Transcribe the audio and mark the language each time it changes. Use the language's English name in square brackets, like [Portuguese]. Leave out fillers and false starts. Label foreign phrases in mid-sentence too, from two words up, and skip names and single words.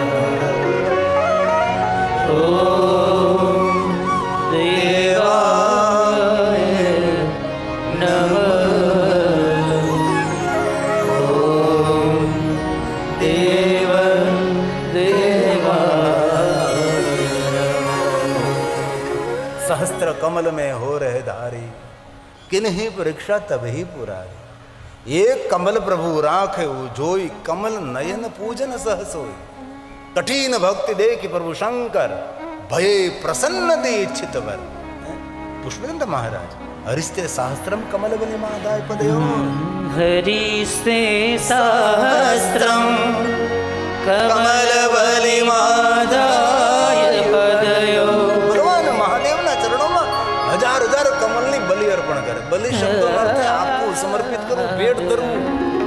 [Sanskrit] ઓમ દેવાય નમઃ. ઓમ દેવ દેવાય નમઃ. [Hindi] सहस्त्र कमल में हो रहे धारी, किन्हीं परीक्षा तभी पुरारी. एक कमल प्रभु राखे जोई, कमल नयन पूजन सहसोई. कठिन भक्ति देखी प्रभु शंकर, भये प्रसन्न दे इच्छित वर. [Sanskrit] पुष्पेंद्र महाराज हरिस्ते सहस्त्रम कमल बलि मादाय पदयो. हरिस्ते सहस्रं कमलबलिमादाय पदयो. [Gujarati] ભગવાન મહાદેવના ચરણો સમર્પિત કરવું, ભેટ ધરવું,